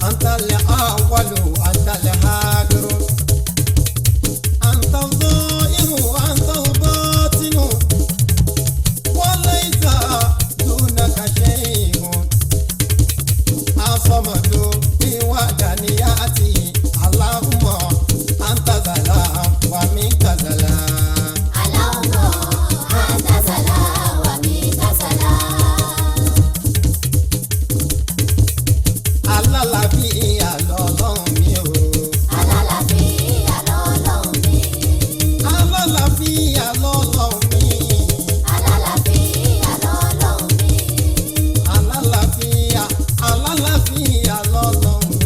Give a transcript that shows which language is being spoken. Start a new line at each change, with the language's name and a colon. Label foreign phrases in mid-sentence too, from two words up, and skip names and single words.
Arabic: أنت الأول أنت الآخر أنت الظاهر أنت الباطن وليس دونك شيء الصمد بوحدانيتي اللهم أنت السلام ومنك السلام. اللهم أنت السلام ومنك السلام.
Yoruba: Alálàáfíà lọ́lọ́run mi o. Alálàáfíà lọ́lọ́run mi. Alálàáfíà lọ́lọ́run mi. Alálàáfíà lọ́lọ́run mi. Alálàáfíà lọ́lọ́run mi.